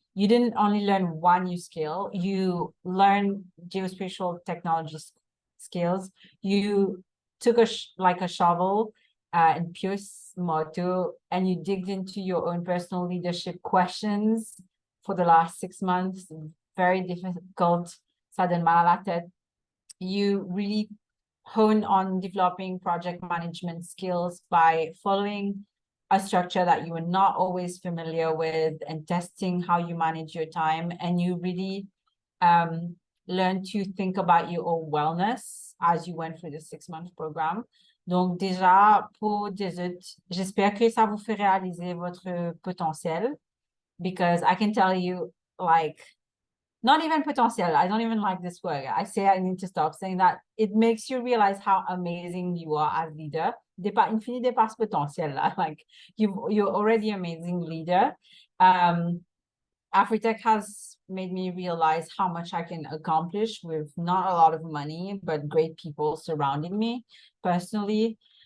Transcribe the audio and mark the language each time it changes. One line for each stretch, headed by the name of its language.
English: You didn't only learn one new skill, you learned geospatial technology skills. You took a shovel and pure moto, and you digged into your own personal leadership questions for the last 6 months. Very difficult,
French: ça donne mal à la tête.
English: You really hone on developing project management skills by following a structure that you were not always familiar with and testing how you manage your time. And you really learn to think about your own wellness as you went through the 6-month program.
French: Donc déjà, pour des autres, j'espère que ça vous fait réaliser votre potentiel,
English: because I can tell you, like, not even potential, I don't even like this word. I say I need to stop saying that. It makes you realize how amazing you are as leader.
French: Infini dépasse potentiel,
English: like you're already amazing leader. AfriTech has made me realize how much I can accomplish with not a lot of money, but great people surrounding me personally.